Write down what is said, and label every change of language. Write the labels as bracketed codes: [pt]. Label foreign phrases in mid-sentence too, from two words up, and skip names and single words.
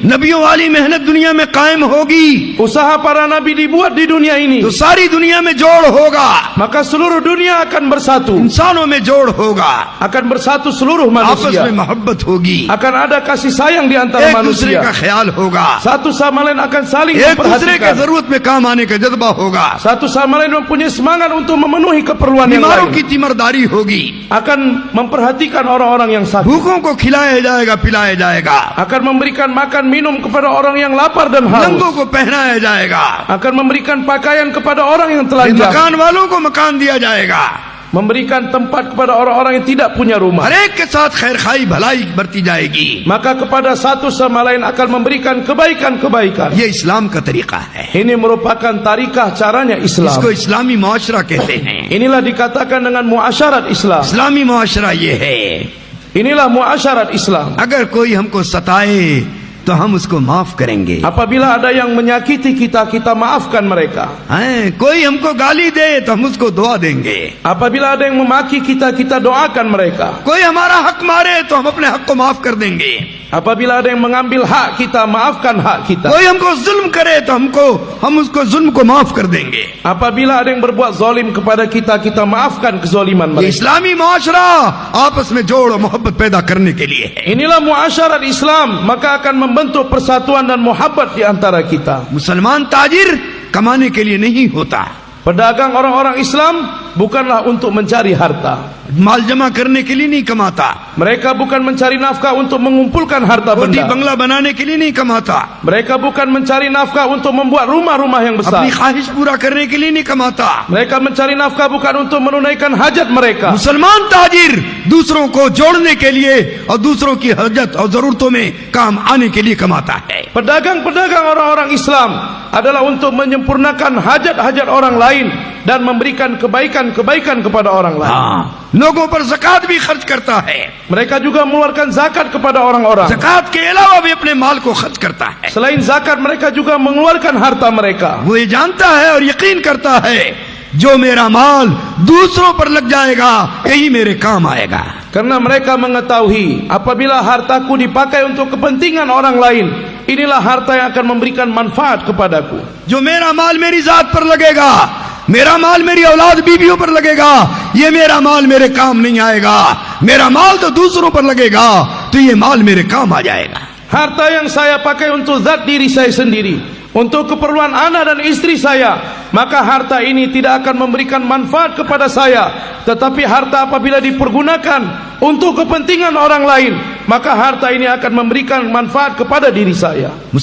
[hi] नबियों वाली मेहनत दुनिया में कायम होगी, [id] usaha para nabi dibuat di dunia ini, [hi] तो सारी दुनिया में जोड़ होगा, [id] maka seluruh dunia akan bersatu. [hi] इंसानों में जोड़ होगा, [id] Akan bersatu seluruh [hi] आपस [id] manusia. [hi] में मोहब्बत होगी, [id] Akan ada kasih sayang di antara [hi] एक दूसरे का [id] manusia. [hi] ख्याल होगा, [id] Satu sama lain akan saling [hi] एक दूसरे के [id] memperhatikan. [hi] जरूरत में काम आने का जज्बा होगा, [id] Satu sama lain mempunyai semangat untuk memenuhi keperluan yang [hi] बीमारों [id] lain. [hi] की तीमरदारी होगी, [id] Akan memperhatikan orang-orang yang sakit. [hi] भूखों को खिलाया जाएगा, पिलाया जाएगा, [id] Akan memberikan makan minum kepada orang yang lapar dan [hi] नंगों [id] haus. [hi] को पहनाया जाएगा, [id] Akan memberikan pakaian kepada orang yang [hi] मकान [id] telanjang. [hi] वालों को मकान दिया जाएगा, [id] Memberikan tempat kepada orang-orang yang tidak punya rumah. [hi] हर एक के साथ खैर खाई भलाई बरती जाएगी। [id] Maka kepada satu sama lain akan memberikan kebaikan-kebaikan. [hi] ये इस्लाम का तरीका है, [id] Ini merupakan tarikah caranya Islam. [hi] इसको इस्लामी मुआशरा कहते हैं। [id] Inilah dikatakan dengan muasyarat Islam. [hi] इस्लामी मुआशरा ये है, [id] Inilah muasyarat Islam. [hi] अगर कोई हमको सताए तो हम उसको माफ करेंगे, [id] Apabila ada yang menyakiti kita, kita maafkan mereka. [hi] हैं? कोई हमको गाली दे तो हम उसको दुआ देंगे, [id] Apabila ada yang memaki kita, kita doakan mereka. [hi] कोई हमारा हक मारे तो हम अपने हक को माफ कर देंगे, [id] Apabila ada yang mengambil hak kita, maafkan hak kita. [hi] कोई हमको जुल्म करे तो हम उसको जुल्म को माफ कर देंगे। [id] Apabila ada yang berbuat zalim kepada kita, kita maafkan kezaliman [hi] ये [id] mereka. [hi] इस्लामी मुआशरा आपस में जोड़ और मोहब्बत पैदा करने के लिए है। [id] Inilah muasyarat Islam, maka akan membentuk persatuan dan muhabbat di antara kita. [hi] मुसलमान ताजिर कमाने के लिए नहीं होता, [id] Pedagang orang-orang Islam bukanlah untuk mencari harta. [hi] माल जमा करने के लिए नहीं कमाता, [id] Mereka bukan mencari nafkah untuk mengumpulkan harta [hi] कोठी [id] benda. [hi] बंगला बनाने के लिए नहीं कमाता, [id] Mereka bukan mencari nafkah untuk membuat rumah-rumah yang besar. [hi] अपनी ख्वाहिश पूरा करने के लिए नहीं कमाता। [id] Mereka mencari nafkah bukan untuk menunaikan hajat mereka. [hi] मुसलमान ताजिर दूसरों को जोड़ने के लिए और दूसरों की हजत और जरूरतों में काम आने के लिए कमाता है। [id] Pedagang-pedagang orang-orang Islam adalah untuk menyempurnakan hajat-hajat orang lain dan memberikan kebaikan-kebaikan kepada orang lain. [hi] हाँ, लोगों पर ज़कात भी खर्च करता है, [id] Mereka juga mengeluarkan zakat kepada orang-orang. [hi] ज़कात के अलावा भी अपने माल को खर्च करता है। [id] Selain zakat, mereka juga mengeluarkan harta mereka. [hi] वो ये जानता है और यकीन करता है, जो मेरा माल दूसरों पर लग जाएगा यही मेरे काम आएगा। [id] Karena mereka mengetahui apabila hartaku dipakai untuk kepentingan orang lain, inilah harta yang akan memberikan manfaat kepadaku. [hi] जो मेरा माल मेरी जात पर लगेगा, मेरा माल मेरी औलाद बीवियों पर लगेगा, ये मेरा माल मेरे काम नहीं आएगा। मेरा माल तो दूसरों पर लगेगा तो ये माल मेरे काम आ जाएगा। [id] Harta yang saya pakai untuk zat diri saya sendiri, untuk keperluan anak dan istri saya, maka harta ini tidak akan memberikan manfaat kepada saya. Tetapi harta apabila dipergunakan untuk kepentingan orang lain, maka harta ini akan memberikan manfaat kepada diri saya.